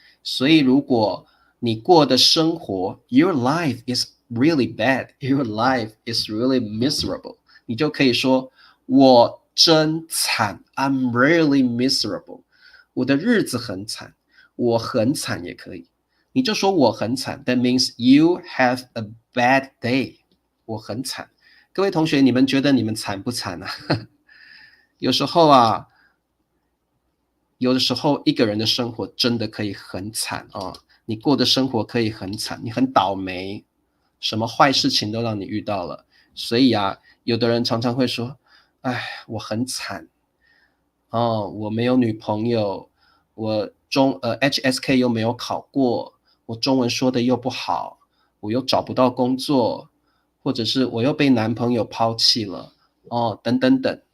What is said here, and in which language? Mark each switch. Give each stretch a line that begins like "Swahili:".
Chinese: 所以如果你过的生活
English: your life is really bad, your life is really miserable，
Chinese: 你就可以说我真惨
English: I'm really miserable，
Chinese: 我的日子很惨，我很惨也可以。你就说我很惨
English: that means you have a bad day，
Chinese: 我很惨。各位同学，你们觉得你们惨不惨啊？有时候啊，有的时候一个人的生活真的可以很惨啊，你过的生活可以很惨，你很倒霉，什么坏事情都让你遇到了。所以啊，有的人常常会说，哎，我很惨哦，我没有女朋友，我HSK 又没有考过，我中文说的又不好，我又找不到工作，或者是我又被男朋友抛弃了，哦，等等等。